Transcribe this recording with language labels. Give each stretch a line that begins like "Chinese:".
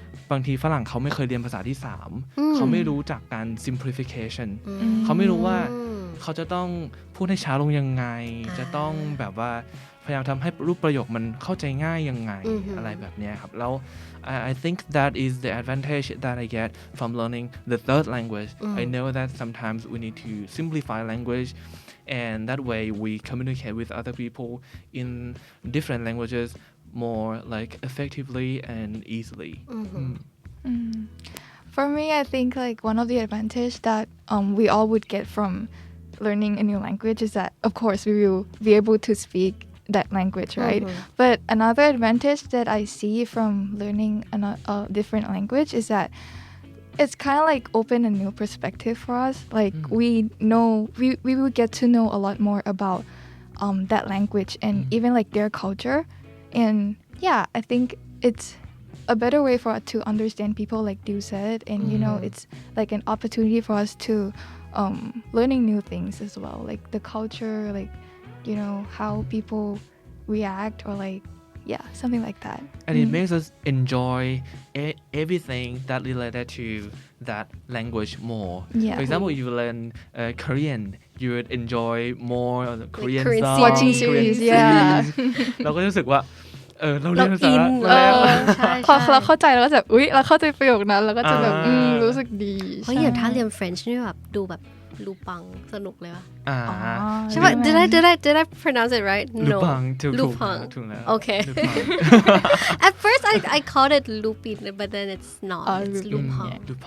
Thai: บางทีฝรั่งเขาไม่เคยเรียนภาษาที่3เขาไม่รู้จักการ
English: simplification
Thai: เขาไม่รู้ว่าเขาจะต้องพูดให้ช้าลงยังไงจะต้องแบบว่าพยายามทำให้รูปประโยคมันเข้าใจง่ายยังไงอะไรแบบนี้ครับแล้ว
English: I think that is the advantage that I get from learning the third language I know that sometimes we need to simplify language and that way we communicate with other people in different languages more like effectively and easily For me I think like one of the advantage that we all would get from learning a new language is that of course we will be able to speak that language, right? But another advantage that I see from learning a different language is that it's kind of like open a new perspective for us. Like we will get to know a lot more about that language and even like their culture. And yeah, I think it's a better way for us to understand people like you said. And you know, it's like an opportunity for us to learning new things as well, like the culture, like you know how people react or like something like that and it makes us enjoy everything that related to that language more for example you learn Korean you would enjoy more Korean songs watching series
Thai: เราก็รู้สึกว่าเราเรียนภาษามาแล้ว พอเราเข้าใจเราก็จะเราเข้าใจประโยคนั้นเราก็จะแบบรู้สึกดี เพราะอย่างถ้าเรียน French นี่แบบดูแบบลูปังสนุกเลยว่ะ ใช่
English: ป่ะ did I pronounce it right no
Thai: ลูปังถูกแล้ว
English: okay at first I called it lupin but then it's not it's lupang